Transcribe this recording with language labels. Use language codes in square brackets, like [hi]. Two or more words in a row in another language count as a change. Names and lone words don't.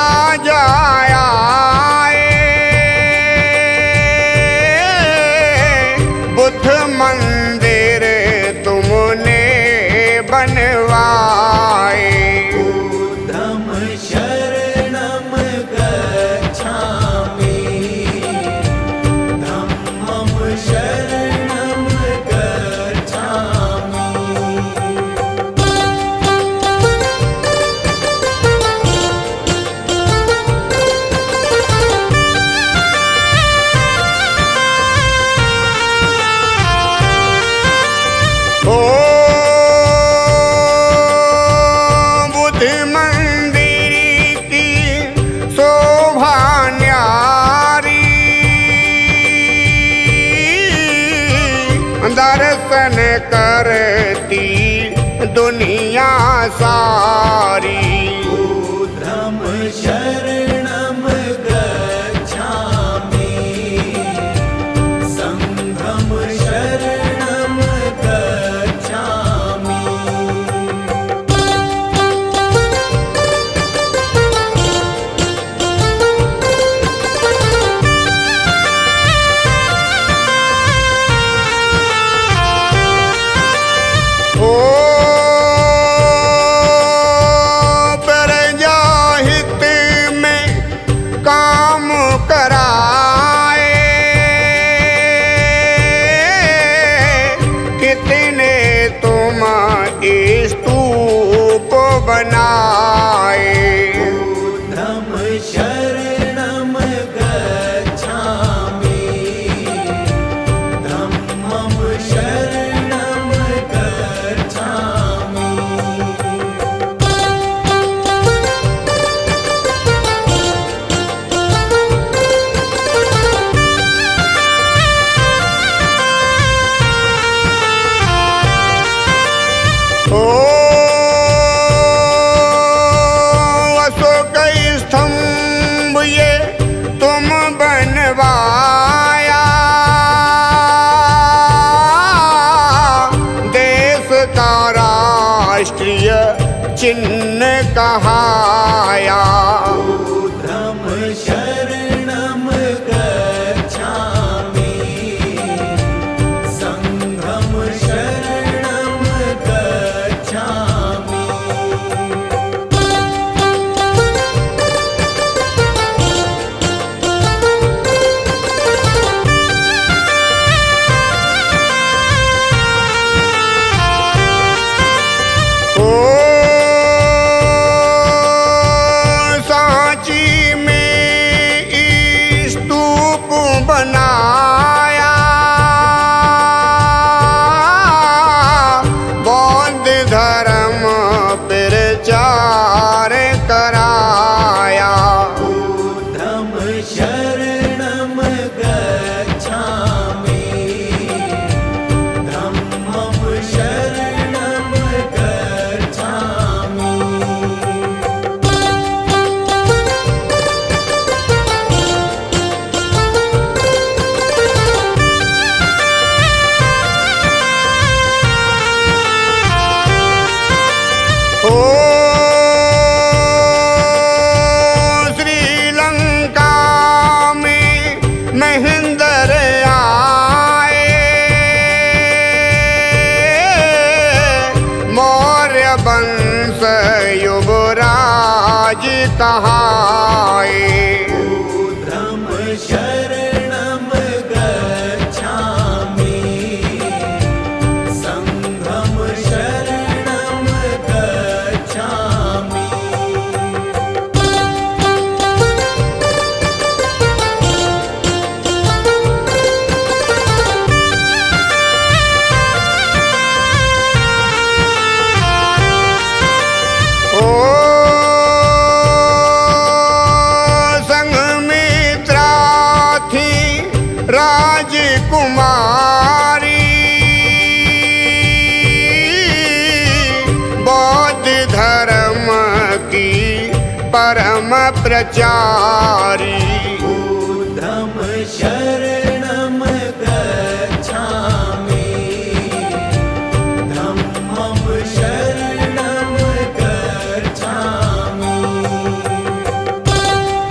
[hi] जाया बुद्ध मंदिर तुमने बनवाए। [pi] बुद्धं शरणं गच्छामि, धम्मं शरणं गच्छामि। [hi] ओ बुद्ध मंदिर की शोभा न्यारी, दर्शन करती दुनिया सारी। [pi] बुद्धं शरणं गच्छामि, संघं शरणं गच्छामि। [hi] ओ प्रजाहित में काम कराए, कितने तुम स्तूप बनाए। [pi] बुद्धं शरणं गच्छामि, धम्मं शरणं गच्छामि। [hi] ओ अशोक स्तंभ ये तुम बनवाया, देश का राष्ट्रीय चिन्ह कहाया। [pi] बुद्धं शरणं गच्छामि, संघं शरणं गच्छामि। [hi] ओ सांची में स्तूप बनाया, बौद्ध धर्म प्रचार कराया। [pi] बुद्धं शरणं गच्छामि, धम्मं शरणं गच्छामि। [hi] ओ श्रीलंका में महेंद्र आए, मौर्य वंश युवराज कहाए। [pi] बुद्धं शरणं गच्छामि, संघं शरणं गच्छामि। [hi] ओ संघमित्रा थी राजकुमारी, बौद्ध धर्म की परम प्रचारी। [pi] बुद्धं शरणं गच्छामि, धम्मं शरणं गच्छामि।